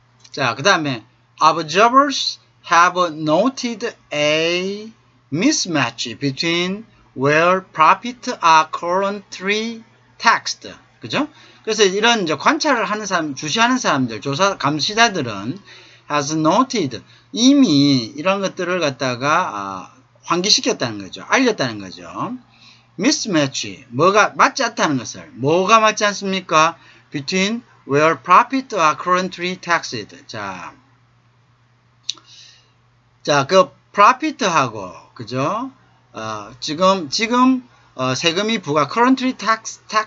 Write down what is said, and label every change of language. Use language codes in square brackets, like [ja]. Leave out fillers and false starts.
[en] 자, 그 다음에 observers have noted a mismatch between where profits are currently taxed. 그죠? [ko] 그래서 이런 이제 관찰을 하는 사람, 주시하는 사람들, 감시자들은 [en] has noted, [ko] 이미 이런 것들을 갖다가 환기시켰다는 거죠. 알렸다는 거죠. mismatch, 뭐가 맞지 않다는 것을. 뭐가 맞지 않습니까? [en] between where profits are currently taxed. [ko] 자, 그 profit하고, 그죠? 지금 세금이 부과 [en] currently taxed.